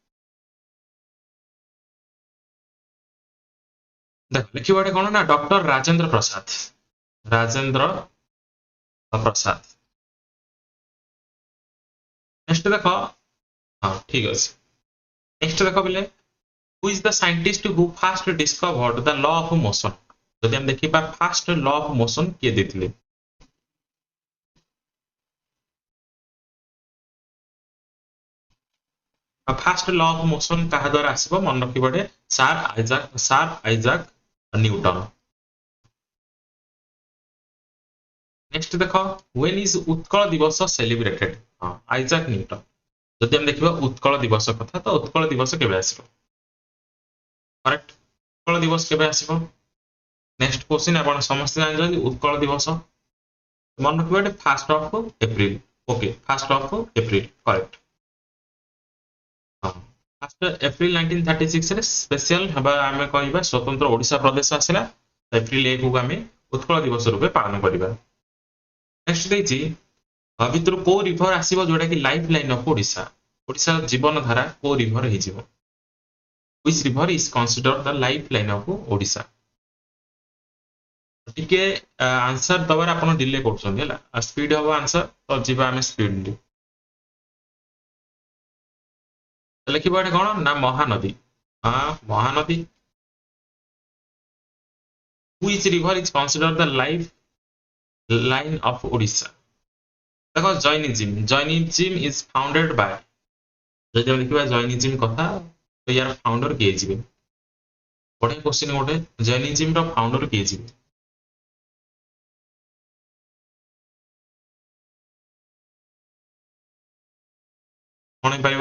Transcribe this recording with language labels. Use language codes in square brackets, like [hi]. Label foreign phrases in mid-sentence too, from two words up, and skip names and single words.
[or] ଦେଖ ଲେଖିବ ଏଠି କଣ ନା, ଡକ୍ଟର ରାଜେନ୍ଦ୍ର ପ୍ରସାଦ। ରାଜେନ୍ଦ୍ର ପ୍ରସାଦ। ନେକ୍ସଟ ଦେଖ, ହଁ ଠିକ ଅଛି। ନେକ୍ସଟ ଦେଖ ପିଲେ, [en] who is the scientist who first discovered the law of motion? [or] ଯଦି ଆମେ ଦେଖିବା [en] first law of motion [or] କିଏ ଦେଇଥିଲେ? [en] first law of motion [or] କାହା ଦ୍ୱାରା ଆସିବ ମନେ ରଖିବ ଏଠି, ସାର୍ ଆଇଜାକ୍ ନ୍ୟୁଟନ। ନେକ୍ସଟ ଦେଖ, [en] when is Utkal Divas celebrated? [or] ହଁ ଆଇଜାକ୍ ନ୍ୟୁଟନ। ଯଦି ଆମେ ଦେଖିବା ଉତ୍କଳ ଦିବସ କଥା, ତ ଉତ୍କଳ ଦିବସ କେବେ ଆସିବ? କରେକ୍ଟ, ଉତ୍କଳ ଦିବସ କେବେ ଆସିବ? [en] next question, [or] ଆପଣ ସମସ୍ତେ ଜାଣିଛନ୍ତି ଉତ୍କଳ ଦିବସ ମନେ ରଖିବା ଏଠି [en] first of April. okay, first of April correct. [or] ହଁ, [en] first April [or] 1936 ରେ ସ୍ପେଶିଆଲ ହେବା ଆମେ କହିବା ସ୍ୱତନ୍ତ୍ର ଓଡ଼ିଶା ପ୍ରଦେଶ ଆସିଲା। ଏପ୍ରିଲ 1 କୁ ଆମେ ଉତ୍କଳ ଦିବସ ରୂପେ ପାଳନ କରିବା। ନେକ୍ସଟ ଦେଇଛି, ଭିତରୁ କୋଉ ରିଭର ଆସିବ ଯୋଉଟା କି [en] life line of Odisha? [or] ଓଡ଼ିଶାର ଜୀବନ ଧାରା କୋଉ ରିଭର ହେଇଯିବ? [en] Which river is considered the lifeline of ଓଡ଼ିଶା? [or] ଟିକେ ଆନ୍ସର ଦବାରେ ଆପଣ ଡିଲେ କରୁଛନ୍ତି ହେଲା, ସ୍ପିଡ ହବ ଆନ୍ସର, ତ ଯିବା ଆମେ ସ୍ପିଡଲି। ଲେଖିବ ଏଠି କଣ ନା ମହାନଦୀ। ହଁ ମହାନଦୀ। [en] Which river is considered the lifeline of ଓଡ଼ିଶା? ଦେଖ Jainism, Jainism is founded by. [or] ଯଦି ଆମେ ଦେଖିବା ଜୈନିଜିମ୍ କଥା, ତ ୟାର ଫାଉଣ୍ଡର କିଏ ଯିବେ? ବଢିଆ କ୍ୱେଶ୍ଚିନ୍ ଗୋଟେ, ଜୈନିଜିମ୍ ର ଫାଉଣ୍ଡର କିଏ ଯିବେ? କଣ ହେଇପାରିବ?